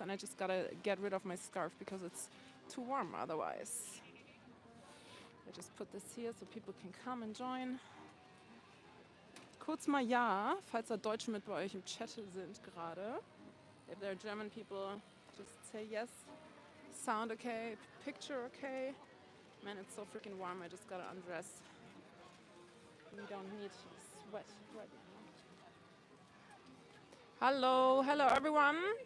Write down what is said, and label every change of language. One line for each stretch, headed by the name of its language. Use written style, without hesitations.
English: And I just gotta get rid of my scarf because it's too warm otherwise. I just put this here so people can come and join.
German: Kurz mal ja, falls da Deutsche mit bei euch im Chat sind gerade.
English: If there are German people, just say yes. Sound okay, picture okay. Man, it's so freaking warm, I just gotta undress. We don't need sweat right now. Hello everyone.